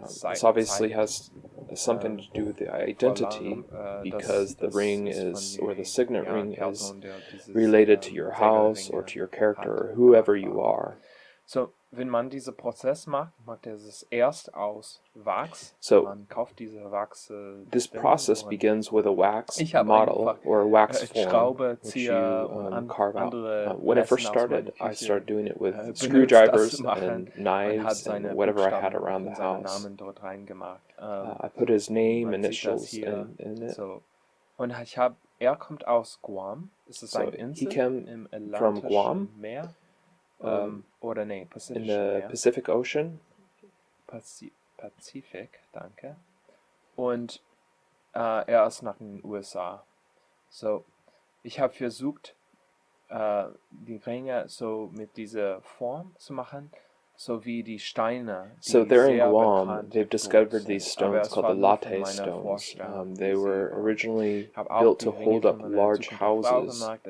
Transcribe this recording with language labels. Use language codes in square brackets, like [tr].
[en] This obviously has something to do with the identity, because the ring is, or the signet ring is related to your house or to your character or whoever you are. [de] So, wenn man diesen Prozess macht es erst aus Wachs. So, man kauft diese Wachs. [en] This process begins with a wax model or a wax form, which you carve out. When I first started, I started doing it with screwdrivers and knives and whatever I had around the house. I put his name, initials in it. [de] So, und kommt aus Guam. Es ist eine Insel [en] he came [de] im [en] from Guam. [de] Meer. Oder nee, [en] in the Pacific Ocean. [de] Pazifik, danke. Und er ist nach den USA. So, ich habe versucht, die Ringe so mit dieser Form zu machen, so wie die Steine. [en] So they're in Guam. They've discovered these stones called the latte stones. They were originally built to hold up large houses.